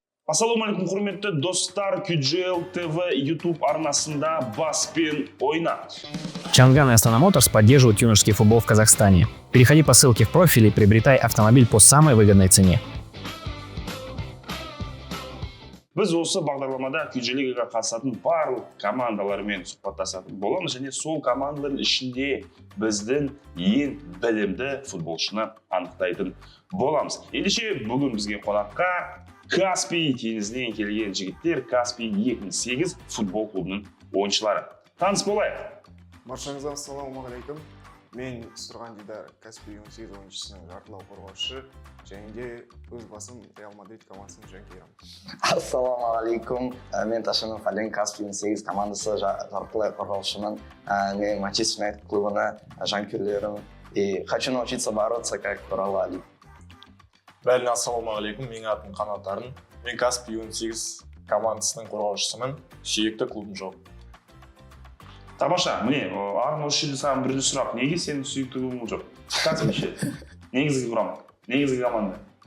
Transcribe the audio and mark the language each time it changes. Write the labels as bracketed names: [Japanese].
[Kazakh] Ассалаумағалейкум, құрметті достар, QGL TV YouTube арнасында баспен ойна. [Russian] Чанган и Астана Моторс поддерживают юношеский футбол в Казахстане. Переходи по ссылке в профиле и приобретай автомобиль по самой выгодной цене. [Kazakh] Біз осы бағдарламада QGL-ге қатысатын барлық командалармен сұхбаттасатын боламыз, және сол командалардың ішінде біздің ең білімді футболшыны анықтайтын боламыз. Ендеше бүгін бізге қонаққа Каспий теңізінен келген жігіттер, Каспий 2008 футбол клубының ойыншылары. Таныс болайық. Баршаңызға ассалаумағалейкум. Мен Тұрған Дидар, Каспий 18 ойыншысының жартылау қорғаушы, және де өз басым Реал Мадрид командасының жанкүйерімін. Ассалаумағалейкум. Мен Ташынов Ален, Каспий 18 командасы жартылай қорғаушымын. Мен Манчестер Юнайтед клубына жанкүйерлерім. [Russian] И хочу научиться бороться, как Турал Али. [Kazakh] Бәріне ассалаумағалейкум, менің атым Қанат Арын. Мен Каспий 18 командасының қорғаушысымын, сүйікті клубым жоқ. Тамаша, міне, Арын осы жерде саған бірінші сұрақ, неге сенің сүйікті клубың жоқ? Каспий ше? Негізгі құрам, негізгі команда.